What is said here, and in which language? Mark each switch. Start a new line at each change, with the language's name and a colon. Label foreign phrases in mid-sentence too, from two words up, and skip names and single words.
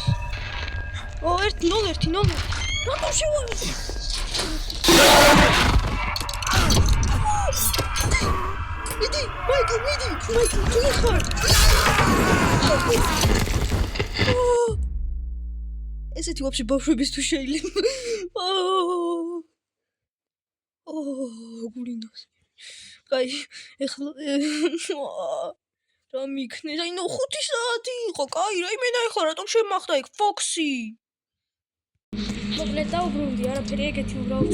Russian: О, 1-0. Рано шевали. Иди, Майкл, тихо. Эти вообще бабушки
Georgian: თუ შეიძლება. გულინოს. კაი, ეხლა რა მიქნეს? აი ნუ 5 საათი იყო. კაი, რაიმე ნახა, რატომ შემახდა იქ ფოქსი? მოკლედ დაუბრუნდი, არაფერი ეგეთი უბრალოდ.